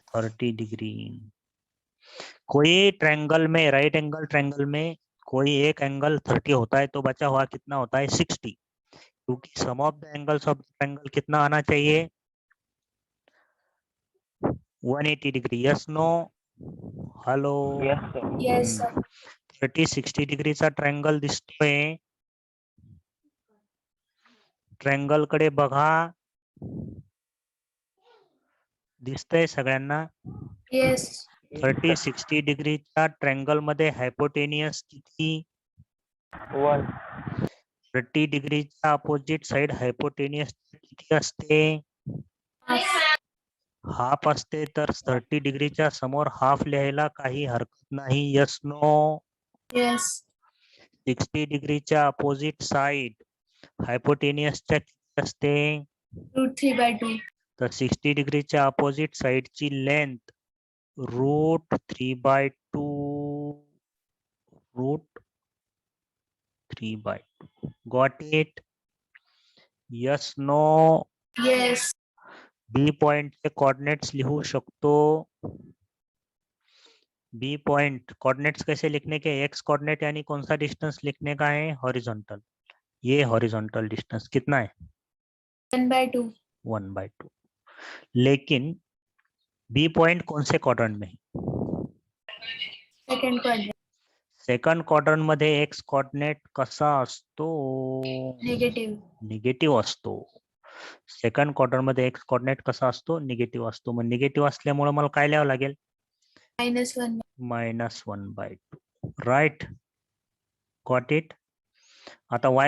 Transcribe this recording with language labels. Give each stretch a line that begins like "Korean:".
Hindi: 30 degree. कोई triangle में, right angle triangle में कोई एक एंगल 30 होता है तो बचा हुआ कितना होता है 60, क्योंकि सम of the angles of triangle कितना आना चाहिए 180 degree.
English: Yes no? Hello? Yes, sir. Yes, sir.
Marathi: 30-60 डिग्रीचा ट्रायंगल दिसतोय, ट्रायंगल कडे बघा, दिसतंय सगळ्यांना?
English: Yes.
Marathi: 30-60 डिग्रीच्या ट्रायंगल मध्ये हायपोटेनियस किती? 1. 30 डिग्रीच्या अपोजिट साइड हायपोटेनियस किती असते?
English: Half.
Marathi: हाफ असते, तर 30 डिग्रीच्या समोर हाफ लिहायला काही हरकत नाही.
English: Yes no? Yes.
Marathi: 60 डिग्रीच्या अपोजिट साइड हायपोटेनियसच्या किती असते? √3/2. तर 60 डिग्रीच्या opposite साइडची length √3/2.
English: √3/2. Got it? Yes no? Yes.
Marathi: B पॉइंटचे coordinates लिहू शकतो.
Hindi: बी पॉइंट कोऑर्डिनेट्स कैसे लिखने के? एक्स कोऑर्डिनेट यानी कौन सा डिस्टेंस लिखने का है? हॉरिजॉन्टल. ये हॉरिजॉन्टल डिस्टेंस कितना है? 1/2. 1/2. लेकिन बी पॉइंट कौन से क्वाड्रंट में है?
English: Second quadrant.
Marathi: सेकंड क्वाड्रंट मध्ये एक्स कोऑर्डिनेट कसा असतो?
English: Negative.
Marathi: निगेटिव्ह असतो. सेकंड क्वाड्रंट मध्ये एक्स कोऑर्डिनेट कसा असतो? निगेटिव्ह असतो. मग निगेटिव्ह असल्यामुळे मला काय लिहावं लागेल? -1. -1/2. राईट? Got it? आता वाय